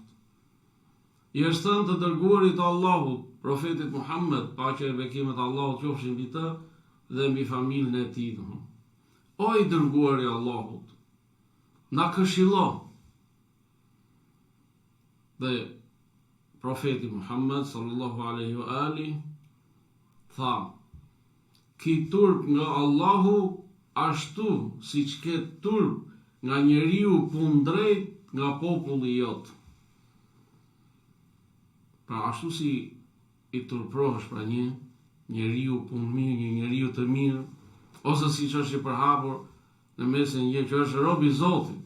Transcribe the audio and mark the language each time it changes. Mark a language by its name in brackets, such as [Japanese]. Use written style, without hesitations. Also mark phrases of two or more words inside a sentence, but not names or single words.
[Albanian] I është thënë të dërguarit të Allahut, profetit Muhammed, paqja e bekimet e Allahut qofshin mbi të dhe mbi familjen e tij. O i dërguari i Allahut, na këshillo. Dhe profeti Muhammed [Arabic] صلى الله عليه وآله [Albanian] tha: "Ki turp nga Allahu ashtu siç ke turp nga njeriu kundrejt nga populli jot." Pra ashtu si i turprohesh pra një njeriu punë mirë, një njeriu të mirë, ose siç është i përhapur në mesin një që është rob i Zotit.